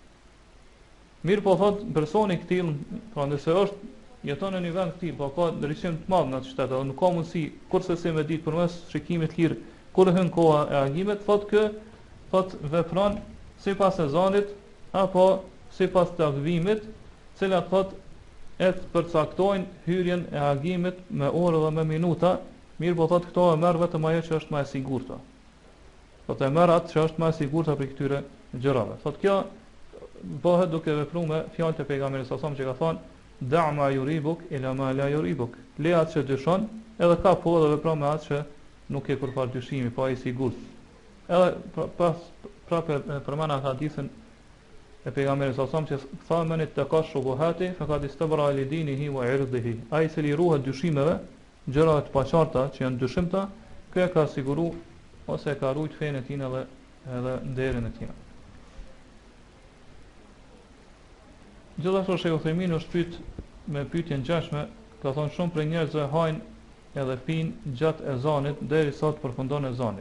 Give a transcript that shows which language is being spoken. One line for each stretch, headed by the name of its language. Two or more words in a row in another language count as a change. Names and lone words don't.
Albanian: Mirë po thot personi i tillë, pra nëse është jeton në një vend të tillë, po ka ndryshim të madh në atë shtet, nuk ka mundësi kurse se me ditë përmes shikimit të lirë kur hyn koha e agimit, thot kë thot vepron sipas sezonit apo sipas takvimit, cilat thot e përcaktojnë hyrjen e agimit me orë dhe me minuta. Mirë po thot këto e merr vetëm ajo që është më e sigurta. Thot e merr atë që është më e sigurta për këtyre gjërave. Thot kjo bëhet duke vepruar me fjalët e pejgamberit sa që ka thonë
Arabic: دع ما يريبك إلى ما لا يريبك.
Albanian: Le atë që dyshon, edhe ka po dhe vepron me atë që nuk e kurfar dyshimi, po ai i sigurt. Edhe prapë përmana hadithin e pejgamberit sa që tha menit të ka
Arabic: الشبهات فقد استبرأ لدينه وعرضه.
Albanian: Ai i cili ruhet dyshimeve, gjërave të paqarta që janë dyshimta, kjo ka siguruar ose ka ruajt fenë e tij edhe nderin e tij. Gjithashtu Sheikh Uthaymin është pyet me pyetje ngjashme, ka thonë shumë për njerëzve hajnë edhe pinë gjatë ezanit derisa të përfundon ezani.